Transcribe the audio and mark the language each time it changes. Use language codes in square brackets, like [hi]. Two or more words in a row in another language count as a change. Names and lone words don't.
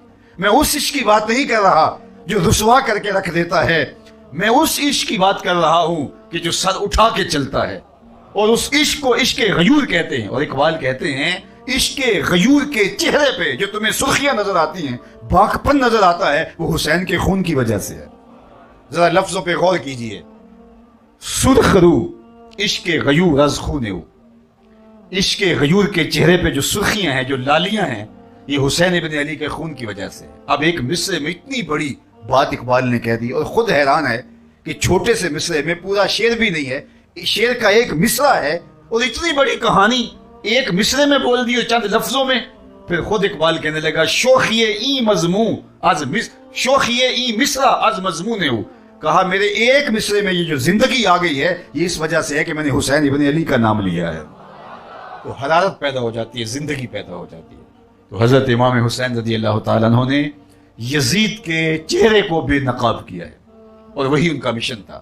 [ur] میں اس عشق کی بات نہیں کر رہا جو رسوا کر کے رکھ دیتا ہے، میں اس عشق کی بات کر رہا ہوں کہ جو سر اٹھا کے چلتا ہے، اور اس عشق کو عشق غیور کہتے ہیں۔ اور اقبال کہتے ہیں عشق غیور کے چہرے پہ جو تمہیں سرخیاں نظر آتی ہیں، باکپن نظر آتا ہے، وہ حسین کے خون کی وجہ سے ہے۔ ذرا لفظوں پہ غور کیجئے، [fa] سرخ رو عشق غیور از خون او، [ur] عشق غیور کے چہرے پہ جو سرخیاں ہیں، جو لالیاں ہیں، یہ حسین ابن علی کے خون کی وجہ سے ہے۔ اب ایک مصرے میں اتنی بڑی بات اقبال نے کہہ دی اور خود حیران ہے کہ چھوٹے سے مصرے میں، پورا شعر بھی نہیں ہے، شعر کا ایک مصرع ہے اور اتنی بڑی کہانی ایک مصرے میں بول دی اور چند لفظوں میں۔ پھر خود اقبال کہنے لگا [fa] شوخی ای مضمون از شوخی ای مصرع از مضمون [ur] ہو، کہا میرے ایک مصرے میں یہ جو زندگی آ گئی ہے یہ اس وجہ سے ہے کہ میں نے حسین ابن علی کا نام لیا ہے۔ تو حرارت پیدا ہو جاتی ہے، زندگی پیدا ہو جاتی ہے۔ تو حضرت امام حسین رضی اللہ تعالیٰ عنہ نے یزید کے چہرے کو بے نقاب کیا ہے، اور وہی ان کا مشن تھا۔